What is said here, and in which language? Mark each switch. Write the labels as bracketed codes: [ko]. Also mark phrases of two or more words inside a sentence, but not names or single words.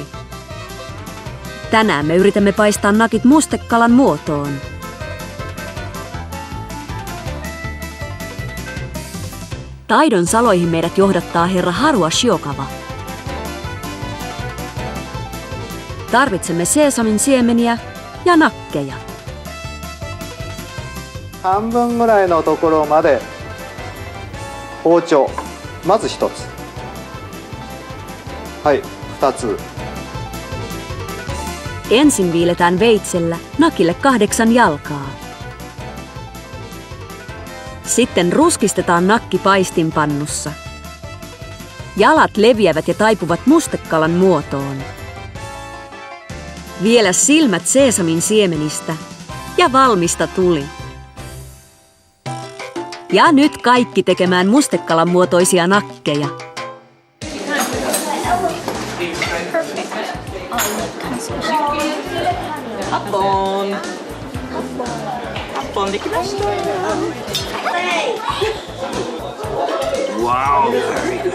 [fi] Tänään me yritämme paistaa nakit mustekalan muotoon. Taidon saloihin meidät johdattaa herra Harua Shiokawa. Tarvitsemme seesamin siemeniä ja nakkeja. [ja] 半分ぐらいのところまで包丁まず1つはい2つ [fi] Ensin viiletään veitsellä nakille 8 jalkaa. Sitten ruskistetaan nakki paistinpannussa. Jalat leviävät ja taipuvat mustekalan muotoon. Vielä silmät seesamin siemenistä ja valmista tuli. Ja nyt kaikki tekemään mustekalan muotoisia nakkeja. [en] Wow, very good.